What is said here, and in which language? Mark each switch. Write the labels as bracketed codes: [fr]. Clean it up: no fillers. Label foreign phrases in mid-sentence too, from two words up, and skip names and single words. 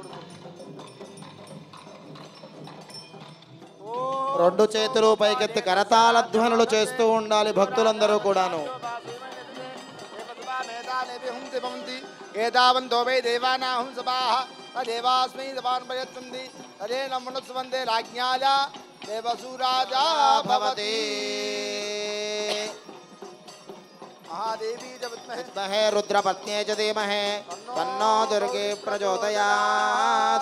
[te] రెండు చేతులు పైకెత్తి కరతాళ ధ్వనులు చేస్తూ ఉండాలి భక్తులందరూ కూడాను. [sa] ఏతావంతో వై దేవానాహం సభాః తదేవాస్మై సభాన్ ప్రయచ్చంతి తదేన మనస్సు వందే రాజ్ఞాయ దేవసూరాజా భవతి. महादेवी च विद्महे रुद्रपत्न्यै च धीमहि तन्नो दुर्गे प्रचोदयात्.